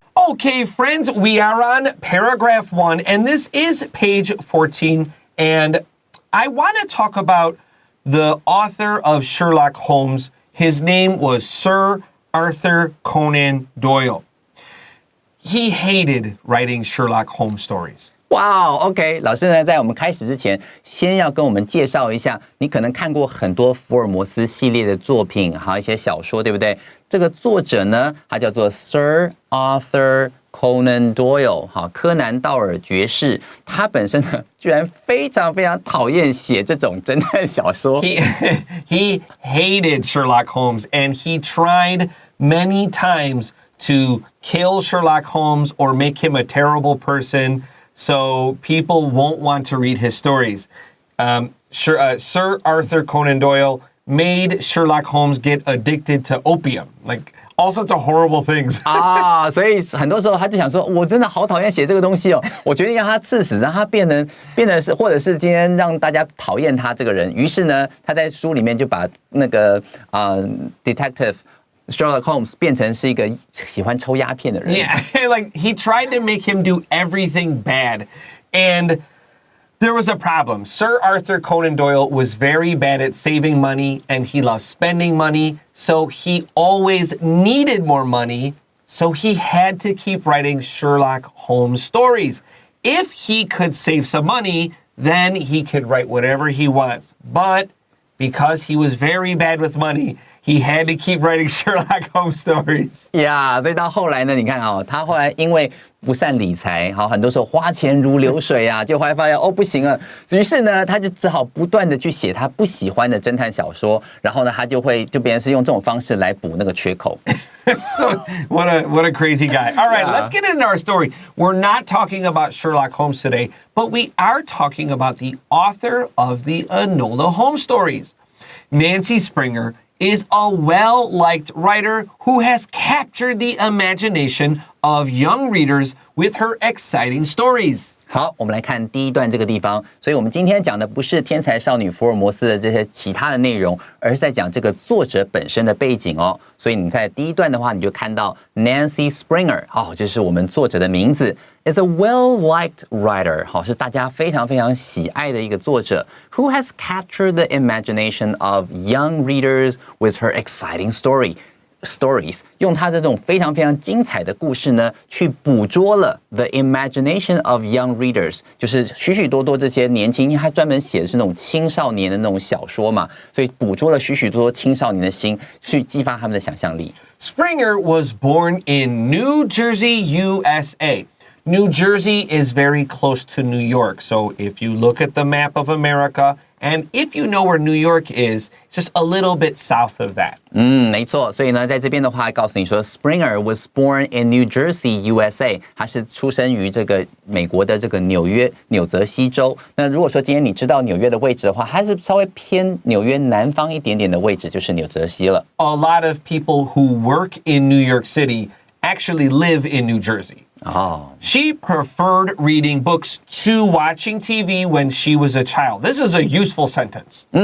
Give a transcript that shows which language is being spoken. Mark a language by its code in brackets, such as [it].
[en] Okay, friends, we are on paragraph 1, and this is page 14, and I want to talk about the author of Sherlock Holmes. His name was Sir Arthur Conan Doyle. He hated writing Sherlock Holmes stories. [zh] Wow, OK， 老师呢，在我们开始之前，先要跟我们介绍一下，你可能看过很多福尔摩斯系列的作品，还有一些小说，对不对？这个作者呢，他叫做 Sir Arthur Conan Doyle， 柯南道尔爵士。他本身呢，居然非常非常讨厌写这种侦探小说。 [en] He hated Sherlock Holmes, and he tried many times to kill Sherlock Holmes or make him a terrible person, so people won't want to read his stories. Sir Arthur Conan Doyle made Sherlock Holmes get addicted to opium, like all sorts of horrible things. [zh] 所以很多时候他就想说，我真的好讨厌写这个东西哦，我决定让他刺死，让他变得是，或者是今天让大家讨厌他这个人。于是呢，他在书里面就把那个detective Sherlock Holmes 变成是一个喜欢抽鸦片的人。 [en] Yeah, like he tried to make him do everything bad, and there was a problem. Sir Arthur Conan Doyle was very bad at saving money, and he loved spending money, so he always needed more money, so he had to keep writing Sherlock Holmes stories. If he could save some money, then he could write whatever he wants. But because he was very bad with money, he had to keep writing Sherlock Holmes stories. [zh] Yeah， 所以到后来呢，你看哦，他后来因为不善理财，好，很多时候花钱如流水啊，就后来发现哦不行了，于是呢，他就只好不断的去写他不喜欢的侦探小说，然后呢，他就变成是用这种方式来补那个缺口。 [en] So what a crazy guy. All right, let's get into our story. We're not talking about Sherlock Holmes today, but we are talking about the author of the Enola Holmes stories. Nancy Springer is a well-liked writer who has captured the imagination of young readers with her exciting stories. [zh] 好，我们来看第一段这个地方。所以我们今天讲的不是天才少女福尔摩斯的这些其他的内容，而是在讲这个作者本身的背景哦。所以你看第一段的话，你就看到 Nancy Springer， 这是我们作者的名字 ， [en] is a well-liked writer， [zh] 是大家非常非常喜爱的一个作者 ， [en] who has captured the imagination of young readers with her exciting [zh] stories， 用他这种非常非常精彩的故事呢，去捕捉了 [en] the imagination of young readers， [zh] 就是许许多多这些年轻，因为他专门写的是那种青少年的那种小说嘛，所以捕捉了许许多多青少年的心，去激发他们的想象力。 [en] Springer was born in New Jersey, USA. New Jersey is very close to New York, so if you look at the map of America, and if you know where New York is, just a little bit south of that. [zh] 没错，所以呢，在这边的话，告诉你说 ， [en] Springer was born in New Jersey, USA。 [zh] 他是出生于这个美国的这个纽泽西州。那如果说今天你知道纽约的位置的话，它是稍微偏纽约南方一点点的位置，就是纽泽西了。 [en] A lot of people who work in New York City actually live in New Jersey. She preferred reading books to watching TV when she was a child. This is a useful sentence.